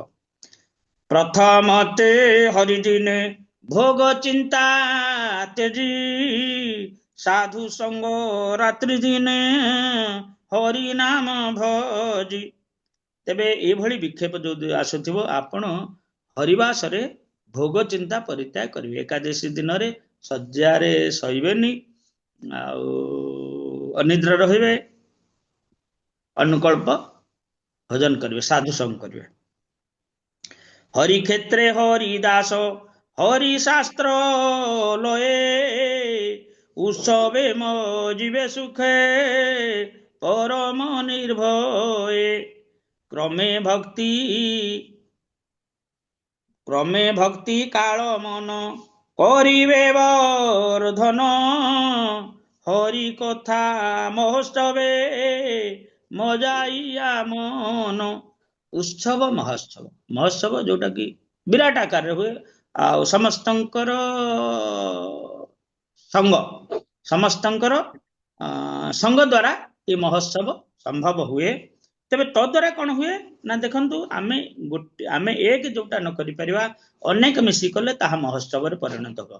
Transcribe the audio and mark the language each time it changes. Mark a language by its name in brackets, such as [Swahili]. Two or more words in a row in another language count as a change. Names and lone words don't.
[Bangla] প্রথমতে হরিদিনে ভোগ চিন্তা তেজি সাধু সঙ্গ রাত্রি দিনে হরি নাম ভজি [Odia] ତେବେ ଏଭଳି ବିକ୍ଷେପ ଯୋଉ ଆସୁଥିବ ଆପଣ ହରିବାସରେ ଭୋଗ ଚିନ୍ତା ପରିତ୍ୟାଗ କରିବେ। ଏକାଦଶୀ ଦିନରେ ଶଯ୍ୟାରେ ଶୋଇବେନି, ଆଉ ଅନିଦ୍ରା ରହିବେ, ଅନୁକଳ୍ପ ଭଜନ କରିବେ, ସାଧୁ ସଙ୍ଗ କରିବେ। [Bangla] হরি ক্ষেত্রে হরিদাস হরি শাস্ত্র লয়ে উৎসবে মজিবে সুখে পরম নির্ভয়ে ক্রমে ভক্তি কাল মন করিবে বর্ধন হরি কথা মহোৎসবে মজাইয়া মন। [Odia] ଉତ୍ସବ ମହୋତ୍ସବ, ମହୋତ୍ସବ ଯୋଉଟା କି ବିରାଟ ଆକାରରେ ହୁଏ, ଆଉ ସମସ୍ତଙ୍କର ସମସ୍ତଙ୍କର ସଙ୍ଗ ଦ୍ୱାରା ଏ ମହୋତ୍ସବ ସମ୍ଭବ ହୁଏ। ତେବେ ତଦ୍ୱାରା କଣ ହୁଏ ନା, ଦେଖନ୍ତୁ ଆମେ ଏକ ଯୋଉଟା ନ କରିପାରିବା ଅନେକ ମିଶି କଲେ ତାହା ମହୋତ୍ସବରେ ପରିଣତ ହେବ।